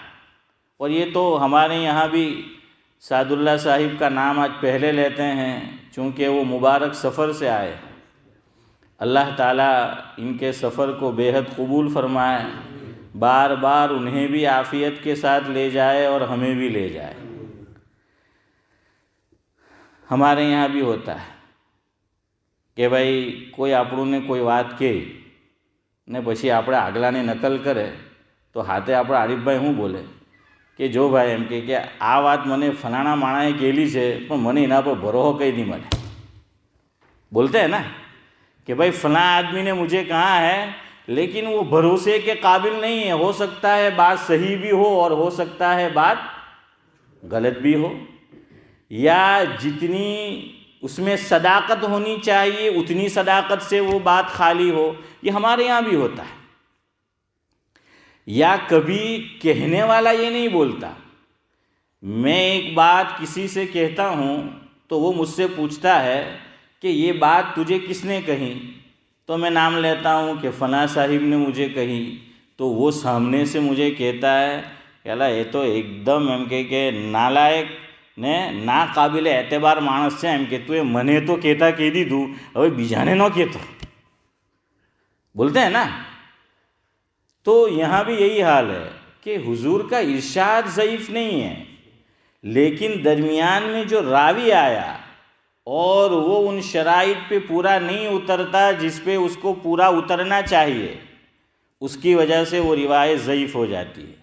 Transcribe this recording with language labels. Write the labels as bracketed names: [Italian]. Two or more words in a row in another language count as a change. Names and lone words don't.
[Urdu] اور یہ تو ہمارے یہاں بھی سعد اللہ صاحب کا نام آج پہلے لیتے ہیں چونکہ وہ مبارک سفر سے آئے۔ اللہ تعالیٰ ان کے سفر کو بے حد قبول فرمائے، بار بار انہیں بھی عافیت کے ساتھ لے جائے اور ہمیں بھی لے جائے۔ ہمارے یہاں بھی ہوتا ہے [Gujarati] કે ભાઈ કોઈ આપણને કોઈ વાત કહે ને પછી આપણે આગલાને નકલ કરે તો હાથે આપણે આરીફભાઈ શું બોલે કે જો ભાઈ એમ કે આ વાત મને ફલાણા માણાએ કહેલી છે પણ મને એના પર ભરોસો કંઈ નહીં મળે। [Urdu] بولتے ہیں نا کہ भाई فلاں آدمی نے مجھے کہا ہے لیکن وہ بھروسے کے قابل نہیں ہے، ہو سکتا ہے بات صحیح بھی ہو اور ہو سکتا ہے بات غلط بھی ہو، یا جتنی اس میں صداقت ہونی چاہیے اتنی صداقت سے وہ بات خالی ہو۔ یہ ہمارے یہاں بھی ہوتا ہے۔ یا کبھی کہنے والا یہ نہیں بولتا، میں ایک بات کسی سے کہتا ہوں تو وہ مجھ سے پوچھتا ہے کہ یہ بات تجھے کس نے کہی، تو میں نام لیتا ہوں کہ فلاں صاحب نے مجھے کہی، تو وہ سامنے سے مجھے کہتا ہے کہ اللہ یہ تو ایک دم [Gujarati] એમ કે નાલાયક ને ના કાબિલ એતબાર માણસ છે، એમ કે તું એ મને તો કહેતા કહી દીધું હવે બીજાને ન કહેતો، [Urdu] بولتے ہیں نا۔ تو یہاں بھی یہی حال ہے کہ حضور کا ارشاد ضعیف نہیں ہے، لیکن درمیان میں جو راوی آیا اور وہ ان شرائط پہ پورا نہیں اترتا جس پہ اس کو پورا اترنا چاہیے، اس کی وجہ سے وہ روایت ضعیف ہو جاتی ہے۔